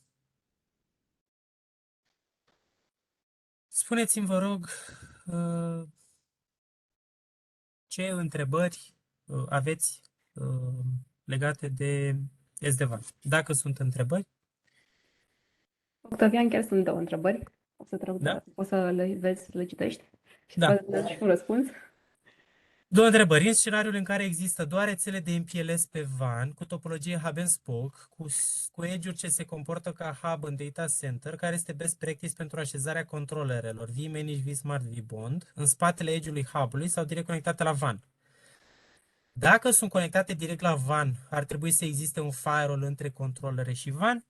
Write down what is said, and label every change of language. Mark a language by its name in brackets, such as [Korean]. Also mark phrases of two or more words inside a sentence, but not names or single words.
[Romanian] Spuneți-mi, vă rog, ce întrebări aveți legate de SD-WAN. Dacă sunt întrebări, Octavian, chiar sunt două întrebări. O să trag, da? o să le vezi, le citești și să Da. dăm și un răspuns. Două întrebări. În scenariul în care există doar rețele de MPLS pe WAN, cu topologie [English] hub and spoke, [Romanian] cu edge-uri ce se comportă ca hub în [English] data center, [Romanian] care este [English] best practice [Romanian] pentru așezarea controlerelor vManage, vSmart, vBond, în spatele edge-ului hub-ului sau direct conectate la WAN? Dacă sunt conectate direct la WAN, ar trebui să existe un firewall între controlere și WAN?